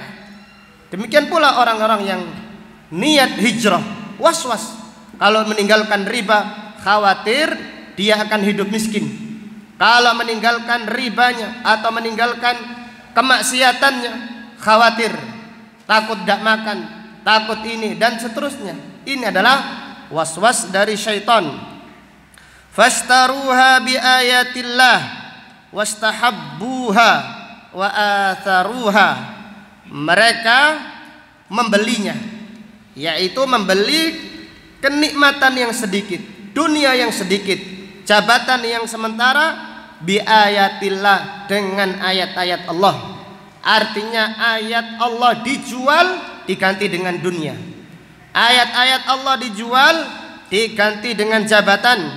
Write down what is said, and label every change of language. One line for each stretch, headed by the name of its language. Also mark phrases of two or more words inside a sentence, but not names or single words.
Indonesian: Demikian pula orang-orang yang niat hijrah, was-was kalau meninggalkan riba, khawatir dia akan hidup miskin. Kalau meninggalkan ribanya atau meninggalkan kemaksiatannya, khawatir, takut tidak makan, takut ini dan seterusnya. Ini adalah was-was dari syaitan.
Arabic: فاستروها بآيات الله واستحبوها وآثروها,
Indonesian: mereka membelinya, yaitu membeli kenikmatan yang sedikit, dunia yang sedikit, jabatan yang sementara,
Arabic: بآيات الله,
Indonesian: dengan ayat-ayat Allah. Artinya ayat Allah dijual diganti dengan dunia, ayat-ayat Allah dijual diganti dengan jabatan.